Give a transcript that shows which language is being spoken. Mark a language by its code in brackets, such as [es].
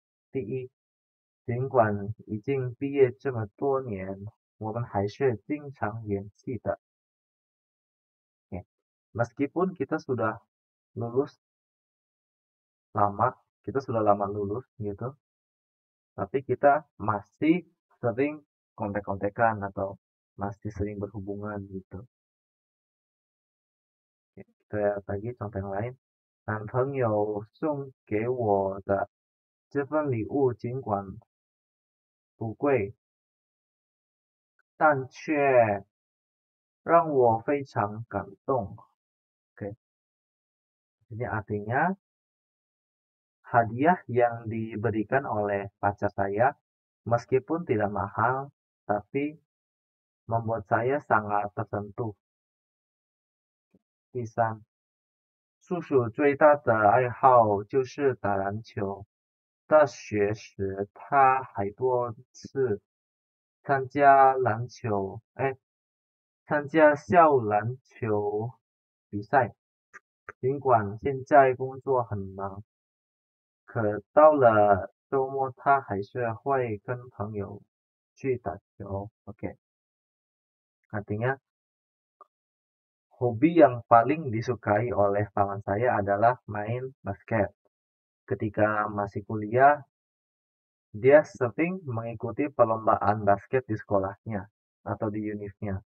[zh] 第一，尽管已经毕业这么多年，我们还是经常联系的. [id] Oke. Meskipun kita sudah lulus lama, kita sudah lama lulus gitu, tapi kita masih sering kontek-kontekan atau masih sering berhubungan gitu. Oke, kita lihat lagi contoh yang lain. [zh] 男朋友送给我的这份礼物尽管不贵，但却让我非常感动. [id] Oke. Ini artinya hadiah yang diberikan oleh pacar saya meskipun tidak mahal, tapi membuat saya sangat tersentuh. [zh] 第三，叔叔最大的爱好就是打篮球。大学时，他还多次参加篮球，参加校篮球比赛。尽管现在工作很忙，可到了周末，他还是会跟朋友去打球。 [id] Oke, artinya hobi yang paling disukai oleh paman saya adalah main basket. Ketika masih kuliah, dia sering mengikuti perlombaan basket di sekolahnya atau di univnya.